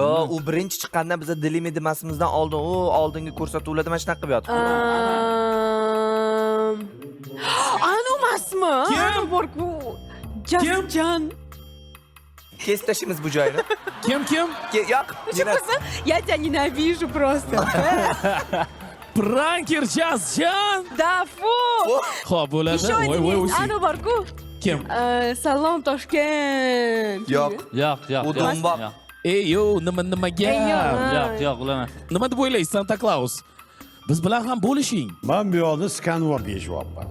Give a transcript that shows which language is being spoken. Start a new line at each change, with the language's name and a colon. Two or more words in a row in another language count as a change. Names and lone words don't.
Uzbek: Yo, u birinchi chiqqanda biz dilimi demasimizdan oldin u oldingi ko'rsatuvlarda mana shunaqa qilib yotibdi. Anu emasmi? Kim? Anu bor-ku. Jasjan. Kesib tashlaymiz bu joyni. Kim? Yo'q, yana
Russian: Я тебя ненавижу просто.
Uzbek: Pranker Jasjan.
Russian: Да, фу.
Uzbek: Xo'p, bo'ladi.
Russian: Еще
Uzbek: Voy, один Anu bor-ku. Kim? Salom Toshkent. yo'q. Yo'q. U do'mboq. Ey, yo, nima gap? Yo'q, ular. Nima deb o'ylaysiz, Santa Claus? Biz bilan ham bo'lishing. Men bu yoqda skanvor deyishyapman.